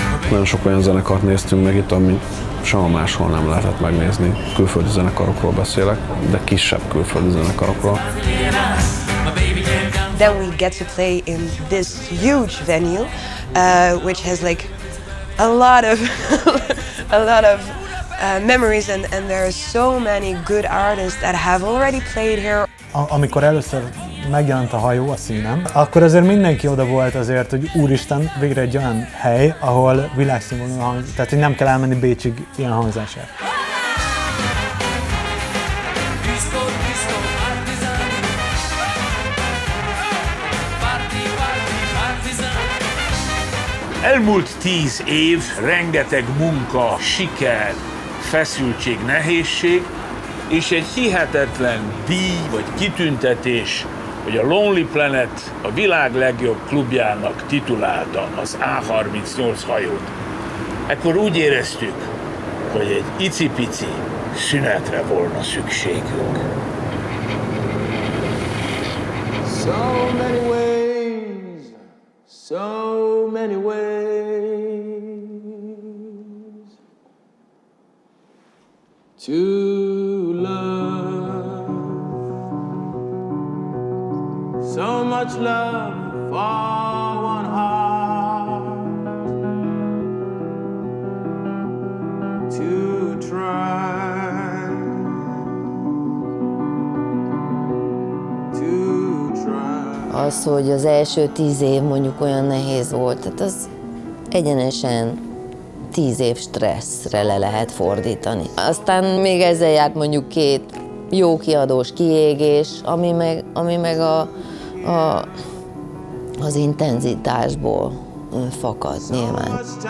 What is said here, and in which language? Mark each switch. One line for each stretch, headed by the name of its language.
Hungarian: Nagyon sok olyan zenekart néztünk meg itt, amit sehol máshol nem lehetett megnézni. Külföldi zenekarokról beszélek, de kisebb külföldi zenekarokról.
English: Then we get to play in this huge venue, which has like a lot of memories, and there are so many good artists that have already played here.
Hungarian: Amikor először megjelent a hajó a színen, akkor azért mindenki oda volt azért, hogy úristen, végre egy olyan hely, ahol világszínvonalú hang, tehát hogy nem kell elmenni Bécsig ilyen hangzásért. Elmúlt 10 év, rengeteg munka, siker, feszültség, nehézség, és egy hihetetlen díj vagy kitüntetés, hogy a Lonely Planet a világ legjobb klubjának titulálta az A38 hajót. Ekkor úgy éreztük, hogy egy icipici szünetre volna szükségünk.
English: So many ways, so many ways to love. So much love for one heart to try, to try.
Hungarian: Az, hogy az első 10 év mondjuk olyan nehéz volt, tehát az egyenesen 10 év stresszre le lehet fordítani. Aztán még ezzel járt mondjuk 2 jó kiadós kiégés, ami meg az intenzitásból fakad nyilván.